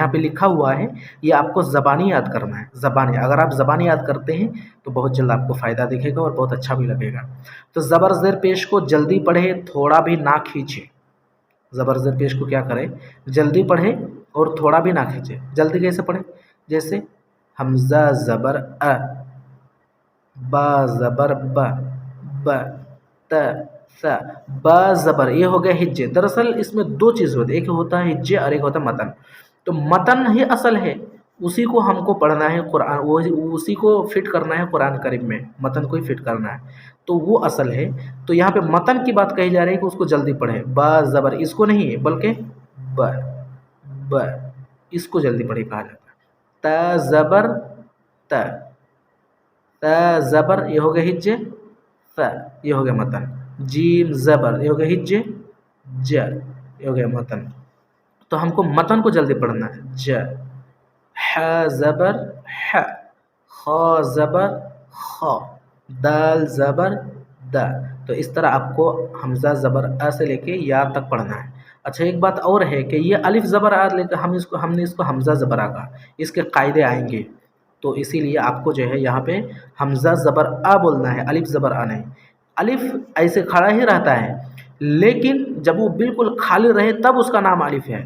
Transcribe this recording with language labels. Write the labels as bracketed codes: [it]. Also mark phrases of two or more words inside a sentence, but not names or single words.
[ur] یہاں پہ لکھا ہوا ہے، یہ آپ کو زبانی یاد کرنا ہے۔ زبانی، اگر آپ زبانی یاد کرتے ہیں تو بہت جلد آپ کو فائدہ دکھے گا اور بہت اچھا بھی لگے گا. تو زبر زیر پیش کو جلدی پڑھے، تھوڑا بھی نہ کھینچے. زبر زیر پیش کو کیا کریں؟ جلدی پڑھے اور تھوڑا بھی نہ کھینچے. جلدی کیسے پڑھے؟ جیسے ہمزہ زبر ا, با زبر ب ب ت ث با زبر، یہ ہو گیا ہجے. دراصل اس میں دو چیز ہوتی ہے، ایک ہوتا ہے ہجے اور ایک ہوتا ہے متن. تو متن ہی اصل ہے، اسی کو ہم کو پڑھنا ہے قرآن، اسی کو فٹ کرنا ہے قرآن کریم میں، متن کو ہی فٹ کرنا ہے، تو وہ اصل ہے. تو یہاں پہ متن کی بات کہی جا رہی ہے کہ اس کو جلدی پڑھے. با زبر اس کو نہیں بلکہ ب ب اس کو جلدی پڑھے کہا جاتا ہے. تا زبر ت تا زبر یہ ہو گیا ہجے، ف یہ ہو گیا متن. جیم زبر یہ ہو گیا ہجے، ج یہ ہو گیا متن. تو ہم کو متن کو جلدی پڑھنا ہے. ج ح زبر ح، خ زبر خ، دال زبر د. تو اس طرح آپ کو حمزہ زبر ا سے لے کے یا تک پڑھنا ہے. اچھا ایک بات اور ہے کہ یہ الف زبر آ لے کر ہم نے اس کو حمزہ زبر آ کہا، اس کے قاعدے آئیں گے. تو اسی لیے آپ کو جو ہے یہاں پہ حمزہ زبر آ بولنا ہے، الف زبر آ نہیں. الف ایسے کھڑا ہی رہتا ہے، لیکن جب وہ بالکل خالی رہے تب اس کا نام الف ہے.